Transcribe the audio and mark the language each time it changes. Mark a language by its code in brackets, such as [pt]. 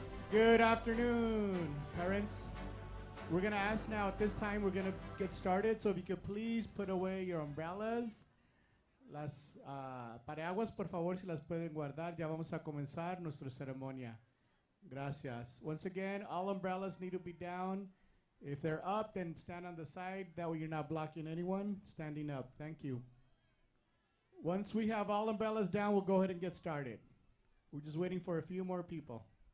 [en] Good afternoon, parents. We're going to ask now at this time, we're going to get started. So if you could please put away your umbrellas. [es] Las paraguas, por favor, si las pueden guardar. Ya vamos a comenzar nuestra ceremonia. Gracias. [en] Once again, all umbrellas need to be down. If they're up, then stand on the side. That way you're not blocking anyone. Standing up. Thank you. Once we have all umbrellas down, we'll go ahead and get started. We're just waiting for a few more people.